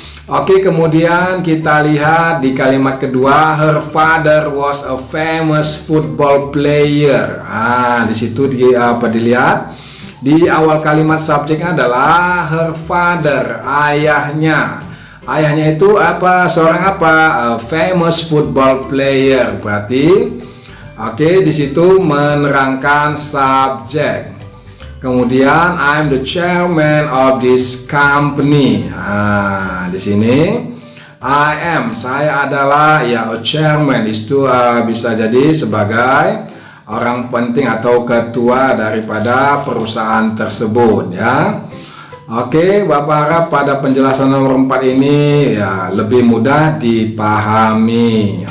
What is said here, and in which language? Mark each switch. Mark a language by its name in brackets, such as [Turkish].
[Indonesian] Oke, kemudian kita lihat di kalimat kedua, [English] her father was a famous football player. [Indonesian] Nah, di situ dilihat di awal kalimat subjeknya adalah [English] her father, [Indonesian] ayahnya. Ayahnya itu apa? Seorang apa? [English] A famous football player. [Indonesian] Berarti oke, di situ menerangkan subjek. Kemudian [English] I'm the chairman of this company. [Indonesian] Nah, di sini [English] I am, [Indonesian] saya adalah ya [English] a chairman. [Indonesian] Itu bisa jadi sebagai orang penting atau ketua daripada perusahaan tersebut ya. Oke, Bapak harap pada penjelasan nomor 4 ini ya lebih mudah dipahami.